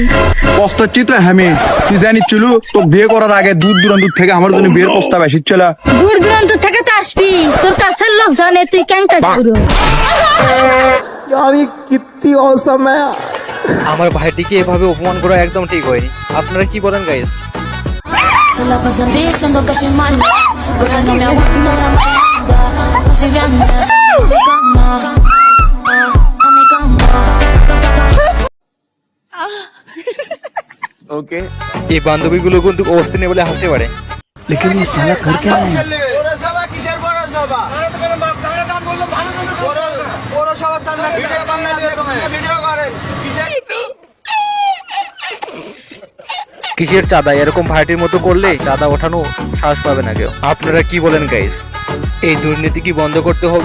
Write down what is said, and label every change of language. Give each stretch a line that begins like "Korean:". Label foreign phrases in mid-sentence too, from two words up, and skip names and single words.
Bangla: পস্তাচ্ছি তো আমি, তুই জানিস চলু তো বিয়ে করার আগে দূর দূরান্ত থেকে আমার জন্য বিয়ের প্রস্তাব এসেছিল। দূর দূরান্ত থেকে তো আসবি, তোর কাছের লোক জানে তুই ক্যাংটা পুরো। আমার ভাইটিকে এভাবে অপমান করা একদম ঠিক হয়নি। আপনারা কি বলেন গাইস?
Spanish: Se la pasan diciendo que soy mala, porque no me aguanto la mierda. Si vienes a mi cama, a mi cama.
Bangla: ওকে, এই বান্ধবীগুলো কিন্তু অবস্থা নেই বলে হাসতে পারে।
Hindi: लेकिन ये साला कर क्या रहा है?
Bangla: কিসের চাঁদা? এরকম ভাইটির মতো করলে চাঁদা ওঠানো সাহস পাবে না কেউ। আপনারা কি বলেন গাইস? এই দুর্নীতি কি বন্ধ করতে হবে?